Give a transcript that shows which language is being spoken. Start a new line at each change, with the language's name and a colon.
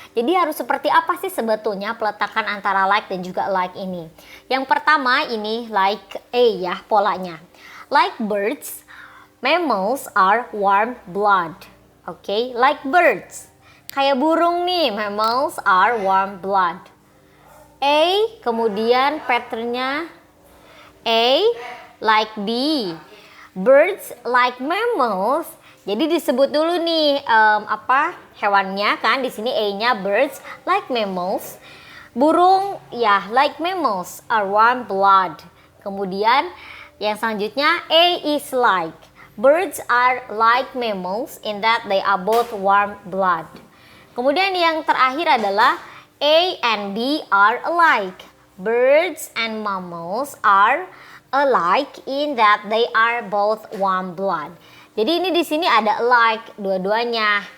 Indonesian: Jadi harus seperti apa sih sebetulnya peletakan antara like dan juga alike ini? Yang pertama ini like A ya polanya.
English: Like birds, mammals are warm blood. Okay, like birds.
Indonesian: Kayak burung nih,
English: mammals are warm blood.
Indonesian: A, kemudian patternnya A, like B.
English: Birds like mammals.
Indonesian: Jadi disebut dulu nih hewannya kan, di sini A-nya
English: birds like mammals.
Indonesian: Burung ya
English: like mammals are warm blood.
Indonesian: Kemudian yang selanjutnya A is like.
English: Birds are like mammals in that they are both warm blood.
Indonesian: Kemudian yang terakhir adalah A and B are alike.
English: Birds and mammals are alike in that they are both warm blood.
Indonesian: Jadi ini di sini ada alike dua-duanya.